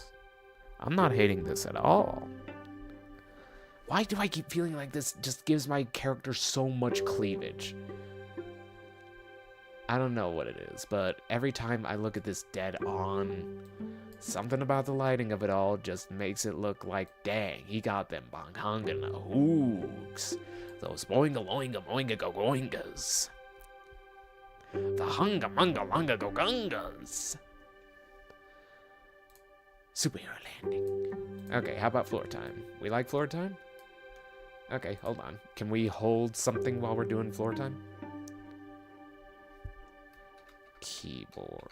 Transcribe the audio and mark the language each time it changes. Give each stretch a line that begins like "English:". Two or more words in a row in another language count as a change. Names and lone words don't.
English: I'm not hating this at all. Why do I keep feeling like this just gives my character so much cleavage? I don't know what it is, but every time I look at this dead on, something about the lighting of it all just makes it look like, dang, he got them bonghanga hooks. Those boinga loinga boinga go goingas. The hunga munga lunga go gungas. Superhero landing. Okay, how about floor time? We like floor time? Okay, hold on. Can we hold something while we're doing floor time? Keyboard.